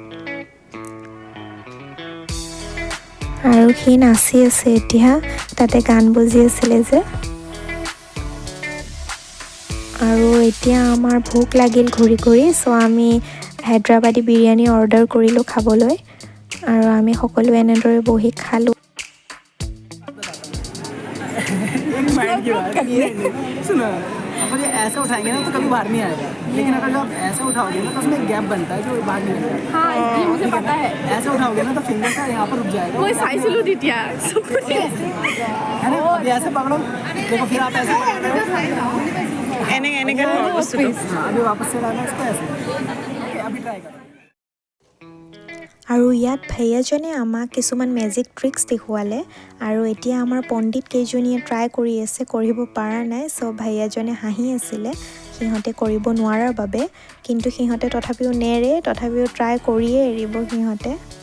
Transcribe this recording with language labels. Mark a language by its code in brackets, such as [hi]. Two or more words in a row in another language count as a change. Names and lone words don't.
[as] আৰু সি নাচি আছে এতিয়া তাতে গান বজি আছিলে যে আৰু এতিয়া আমাৰ ভোক লাগিল ঘূৰি ঘূৰি চ' আমি হায়দৰাবাদী বিৰিয়ানী অৰ্ডাৰ কৰিলোঁ খাবলৈ আৰু আমি সকলো এনেদৰে বহি খালোঁ [hi] अगर ये ऐसे उठाएंगे ना तो कभी बाहर नहीं आएगा लेकिन अगर आप ऐसे उठाओगे ना तो उसमें गैप बनता है जो बाहर नहीं आएगा हाँ ये मुझे पता है ऐसे उठाओगे ना तो फिंगर का यहाँ पर रुक जाएगा वो साइज लो दिया सब कुछ है ना अभी ऐसे पकड़ो देखो फिर आप ऐसे अभी वापस से लाना इसको ऐसे अभी ट्राई करो [as] আৰু ইয়াত ভাইয়াজনে আমাক কিছুমান [en] magic tricks [as] দেখুৱালে আৰু এতিয়া আমাৰ পণ্ডিত কেইজনীয়ে ট্ৰাই কৰি আছে কৰিব পৰা নাই চ' ভাইয়াজনে হাঁহি আছিলে সিহঁতে কৰিব নোৱাৰাৰ বাবে কিন্তু সিহঁতে তথাপিও ট্ৰাই কৰিয়ে এৰিব সিহঁতে